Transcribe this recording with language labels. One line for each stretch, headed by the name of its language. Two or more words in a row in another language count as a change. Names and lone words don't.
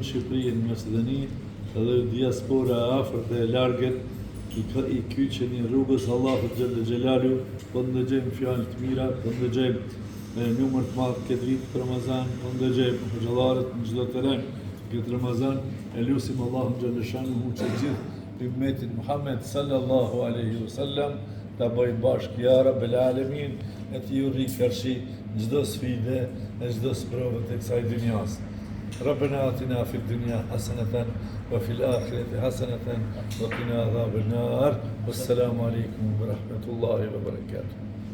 Albanian: Shqipëri, në Macedoni, edhe diaspora afër dhe largët, i kyqeni rrugës Allahut
Arabic: جل جلاله,
Albanian: po ndëgjejmë fjallë të mira, po ndëgjejmë numër të madhë këtë vitë për Ramazan, po ndëgjejmë xhallarët në çdo terren këtë Ramazan, e lusim Allahun Gjellëshanuhu që gjithë ummetin Muhammed
Arabic: صلى الله عليه وسلم
Albanian: ta bëjmë bashkë
Arabic: يا رب العالمين,
Albanian: e të ju rikërshi në çdo sfide, në çdo sprovë të kësaj dunjas.
Arabic: ربنا آتنا في الدنيا حسنة وفي الآخرة حسنة وقنا عذاب النار والسلام عليكم ورحمة الله وبركاته.